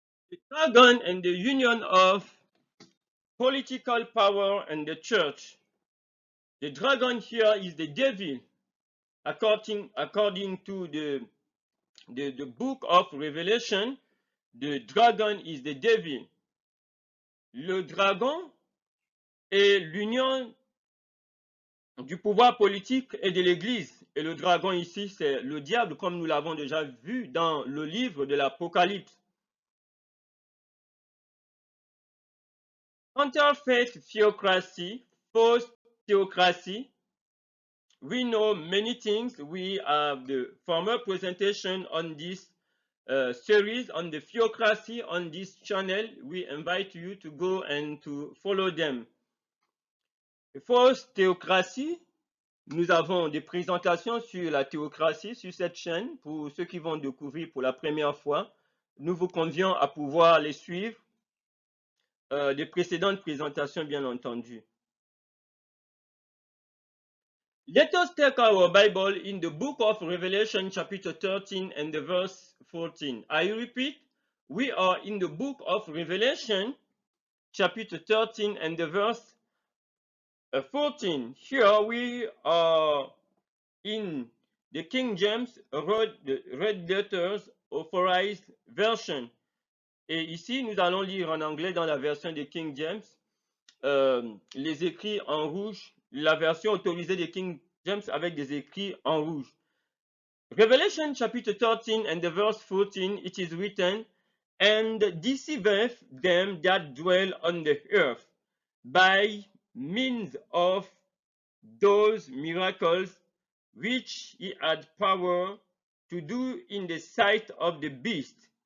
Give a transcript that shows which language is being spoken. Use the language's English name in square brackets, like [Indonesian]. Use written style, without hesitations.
[English] The dragon and the union of political power and the church. The dragon here is the devil, according to the book of Revelation. The dragon is the devil. [French] Le dragon est l'union du pouvoir politique et de l'Église. Et le dragon ici, c'est le diable, comme nous l'avons déjà vu dans le livre de l'Apocalypse. [English] Counterfeit theocracy, false theocracy. We know many things. We have the former presentation on this series on the theocracy on this channel. We invite you to go and to follow them. [French] False théocratie, nous avons des présentations sur la théocratie sur cette chaîne. Pour ceux qui vont découvrir pour la première fois, nous vous convions à pouvoir les suivre. Des précédentes présentations, bien entendu. [English] Let us take our Bible in the book of Revelation chapter 13 and the verse 14. I repeat, we are in the book of Revelation chapter 13 and the verse 14. Here we are in the King James Red Letters Authorized Version. [French] Et ici, nous allons lire en anglais dans la version de King James, les écrits en rouge, la version autorisée de King James avec des écrits en rouge. [English] Revelation chapter 13 and the verse 14, it is written, "And deceiveth them that dwell on the earth by means of those miracles which he had power to do in the sight of the beast,